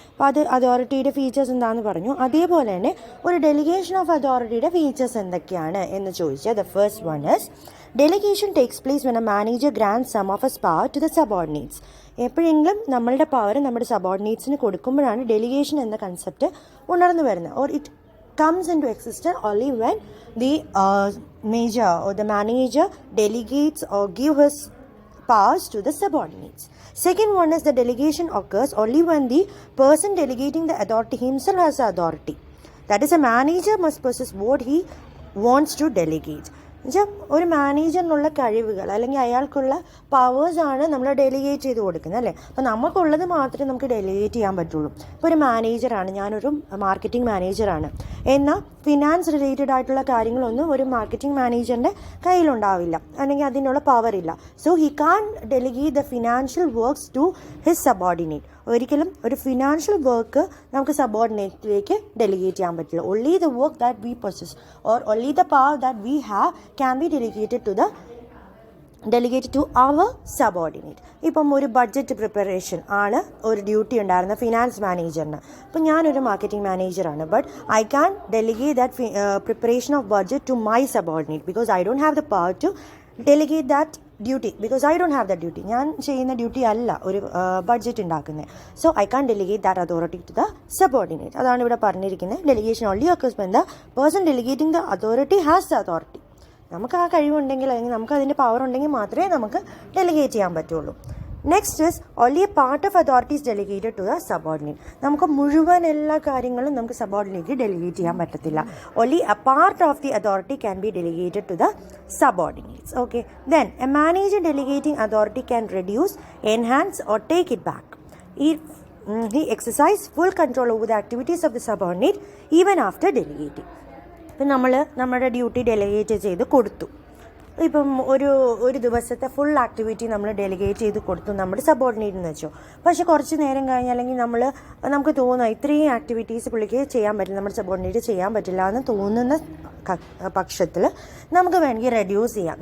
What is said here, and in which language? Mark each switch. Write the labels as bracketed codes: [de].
[ml] അപ്പോൾ അത് അതോറിറ്റിയുടെ ഫീച്ചേഴ്സ് എന്താണെന്ന് പറഞ്ഞു. അതേപോലെ തന്നെ ഒരു ഡെലിഗേഷൻ ഓഫ് അതോറിറ്റിയുടെ ഫീച്ചേഴ്സ് എന്തൊക്കെയാണ് എന്ന് ചോദിച്ചാൽ [en] The first one is delegation takes place when a manager grant some of his power to the subordinates. [ml] എപ്പോഴെങ്കിലും നമ്മളുടെ പവർ നമ്മുടെ സബോർഡിനേറ്റ്സിന് കൊടുക്കുമ്പോഴാണ് ഡെലിഗേഷൻ എന്ന കൺസെപ്റ്റ് ഉണർന്നു വരുന്നത്. [en] Or it comes into existence only when the major or the manager delegates or give his powers to the subordinates. Second one is the delegation occurs only when the person delegating the authority himself has the authority. That is, a manager must possess what he wants to delegate. [ml] എന്നുവെച്ചാൽ ഒരു മാനേജറിനുള്ള കഴിവുകൾ അല്ലെങ്കിൽ അയാൾക്കുള്ള പവേഴ്സാണ് നമ്മൾ delegate ചെയ്ത് കൊടുക്കുന്നത് അല്ലേ. അപ്പോൾ നമുക്കുള്ളത് മാത്രമേ നമുക്ക് ഡെലിഗേറ്റ് ചെയ്യാൻ പറ്റുള്ളൂ. ഇപ്പോൾ ഒരു മാനേജറാണ്, ഞാനൊരു മാർക്കറ്റിംഗ് മാനേജറാണ്, എന്നാൽ ഫിനാൻസ് റിലേറ്റഡ് ആയിട്ടുള്ള കാര്യങ്ങളൊന്നും ഒരു മാർക്കറ്റിംഗ് മാനേജറിൻ്റെ കയ്യിലുണ്ടാവില്ല, അല്ലെങ്കിൽ അതിനുള്ള പവർ ഇല്ല. [en] So he can delegate the financial works to his subordinate. [ml] ഒരിക്കലും ഒരു ഫിനാൻഷ്യൽ വർക്ക് നമുക്ക് സബോർഡിനേറ്റിലേക്ക് ഡെലിഗേറ്റ് ചെയ്യാൻ പറ്റില്ല. [en] Only the work that we possess or only the power that we have can be delegated to our subordinate. [ml] ഇപ്പം ഒരു budget preparation ആണ് ഒരു duty ഉണ്ടായിരുന്ന ഫിനാൻസ് മാനേജറിന്. ഇപ്പം ഞാനൊരു മാർക്കറ്റിംഗ് മാനേജറാണ്, [en] But I can delegate that preparation of budget to my subordinate because I don't have the power to delegate that duty because I don't have the duty. [ml] ഞാൻ ചെയ്യുന്ന duty അല്ല ഒരു budget ഉണ്ടാക്കുന്നത്. [en] So I can delegate that authority to the subordinate. [ml] അതാണ് ഇവിടെ പറഞ്ഞിരിക്കുന്നത്. [en] Delegation only occurs when the person delegating the authority has the authority. [ml] നമുക്ക് ആ കഴിവുണ്ടെങ്കിൽ അല്ലെങ്കിൽ നമുക്ക് അതിൻ്റെ പവർ ഉണ്ടെങ്കിൽ മാത്രമേ നമുക്ക് ഡെലിഗേറ്റ് ചെയ്യാൻ പറ്റുള്ളൂ. [en] Next is only a part of authorities delegated to the subordinate. [ml] നമുക്ക് മുഴുവൻ എല്ലാ കാര്യങ്ങളും നമുക്ക് സബോർഡിനേറ്റ് ഡെലിഗേറ്റ് ചെയ്യാൻ പറ്റത്തില്ല. [en] Only a part of the authority can be delegated to the subordinates. Okay, then a manager delegating authority can reduce, enhance or take it back. He exercise full control over the activities of the subordinate even after delegating. [ml] ഇപ്പം നമ്മൾ നമ്മുടെ duty delegate ചെയ്ത് കൊടുത്തു. ഇപ്പം ഒരു ദിവസത്തെ full activity നമ്മൾ delegate ചെയ്ത് കൊടുത്തു നമ്മുടെ സബോർഡിനേറ്റ് എന്ന് വെച്ചോ. പക്ഷേ കുറച്ച് നേരം കഴിഞ്ഞ് അല്ലെങ്കിൽ നമുക്ക് തോന്നുക ഇത്രയും ആക്ടിവിറ്റീസ് പുള്ളിക്ക് ചെയ്യാൻ പറ്റില്ല, നമ്മുടെ സബോർഡിനേറ്റ് ചെയ്യാൻ പറ്റില്ല എന്ന് തോന്നുന്ന പക്ഷത്തിൽ നമുക്ക് വേണമെങ്കിൽ റെഡ്യൂസ് ചെയ്യാം.